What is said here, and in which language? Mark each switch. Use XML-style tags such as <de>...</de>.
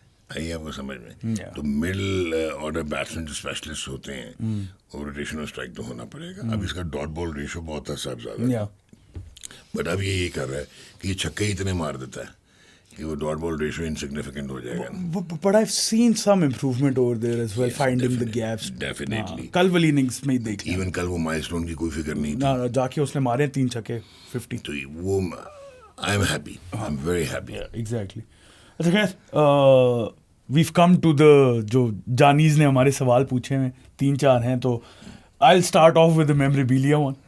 <ur>آئیے آپ کو سمجھ میں. تو مڈل آرڈر بیٹسمین جو اسپیشلسٹ ہوتے ہیں وہ روٹیشن اور اسٹرائک تو ہونا پڑے گا. اب اس کا ڈاٹ بال ریشو بہت تھا صاحب زیادہ, بٹ اب یہ کر رہا ہے کہ یہ چھکے اتنے مار دیتا ہے کہ وہ ڈاٹ بال ریشو انسگنیفیکنٹ ہو جائے گا.</ur> <en>But I've seen some improvement over there as well, finding the gaps. Definitely.</en> <ur>کل والی اننگس میں دیکھ ایون کل وہ مائل اسٹون کی کوئی فکر نہیں تھی, نہ جا کے اس نے مارے 3 چھکے 50.</ur> <en>تو وہ I am happy, I am very happy. Exactly.</en> <ur>اچھا خیر,</ur> <en>we've come to the</en> <ur>جو جانیز نے ہمارے سوال پوچھے ہیں 3-4 ہیں, تو</ur> <en>I'll start off with the memorabilia one.</en>